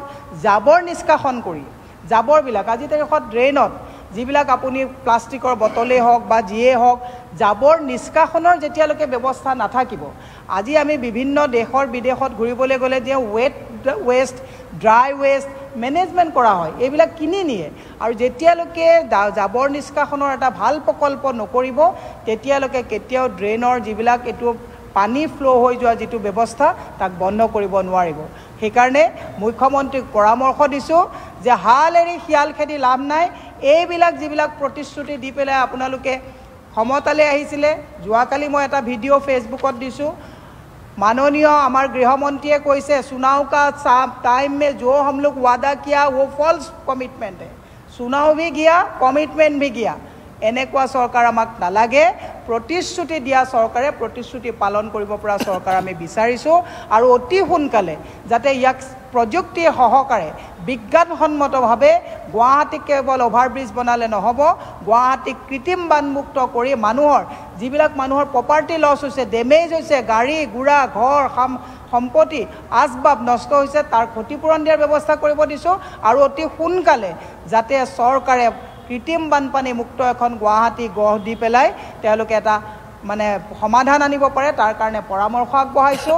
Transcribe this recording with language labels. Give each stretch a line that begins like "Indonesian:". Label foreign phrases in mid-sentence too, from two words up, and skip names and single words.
Assamese: জাবৰ নিষ্কাশন কৰি জাবৰবিলাক আজি তাৰিখত ড্ৰেইনত যিবিলাক আপুনি প্লাষ্টিকৰ বটলেই হওক বা যিয়েই হওক জাবৰ নিষ্কাশনৰ যেতিয়ালৈকে ব্যৱস্থা নাথাকিব, আজি আমি বিভিন্ন দেশৰ বিদেশত ঘূৰিবলৈ গ'লে যে
English: waste dry waste management
Assamese: কৰা হয়, এইবিলাক কিনি নিয়ে আৰু যেতিয়ালৈকে জাবৰ নিষ্কাশনৰ এটা ভাল প্ৰকল্প নকৰিব তেতিয়ালৈকে কেতিয়াও ড্ৰেইনৰ যিবিলাক এইটো পানী ফ্ল' হৈ যোৱা যিটো ব্যৱস্থা তাক বন্ধ কৰিব নোৱাৰিব। সেইকাৰণে মুখ্যমন্ত্ৰীক পৰামৰ্শ দিছোঁ যে হাল এৰি শিয়াল খেদি লাভ নাই। এইবিলাক যিবিলাক প্ৰতিশ্ৰুতি দি পেলাই আপোনালোকে ক্ষমতালৈ আহিছিলে, যোৱাকালি মই এটা ভিডিঅ' ফেচবুকত দিছোঁ,
Hindi: माननीय हमार गृहमंत्री कैसे चुनाव का टाइम में जो हम लोग वादा किया वो
English: false commitment
Hindi: है, चुनाव भी गया कमिटमेंट भी गया।
Assamese: এনেকুৱা চৰকাৰ আমাক নালাগে। প্ৰতিশ্ৰুতি দিয়া চৰকাৰে প্ৰতিশ্ৰুতি পালন কৰিব পৰা চৰকাৰ আমি বিচাৰিছোঁ আৰু অতি সোনকালে যাতে ইয়াক প্ৰযুক্তি সহকাৰে বিজ্ঞানসন্মতভাৱে গুৱাহাটীক কেৱল অভাৰব্ৰিজ বনালে নহ'ব, গুৱাহাটীক কৃত্ৰিম বানমুক্ত কৰি মানুহৰ যিবিলাক মানুহৰ
English: property loss
Assamese: হৈছে, ডেমেজ হৈছে, গাড়ী গুড়া ঘৰ সম্পত্তি আচবাব নষ্ট হৈছে তাৰ ক্ষতিপূৰণ দিয়াৰ ব্যৱস্থা কৰিব দিছোঁ আৰু অতি সোনকালে যাতে চৰকাৰে কৃত্ৰিম বানপানী মুক্ত এখন গুৱাহাটী গঢ় দি পেলাই তেওঁলোকে এটা মানে সমাধান আনিব পাৰে তাৰ কাৰণে পৰামৰ্শ আগবঢ়াইছোঁ।